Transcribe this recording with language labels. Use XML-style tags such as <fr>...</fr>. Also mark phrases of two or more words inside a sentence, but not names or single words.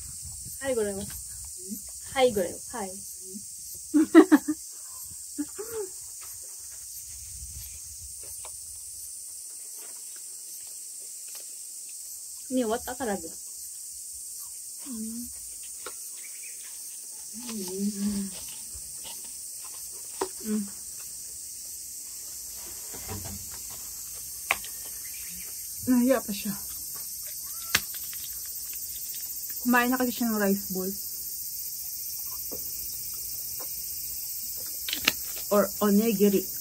<ja>はい、ございます。はい、ございます。はい。ね、終わったからで。</ja> <tl>Nahiya pa siya. Kumain na kasi siya ng</tl> <en>rice bowl. Or onigiri.</en>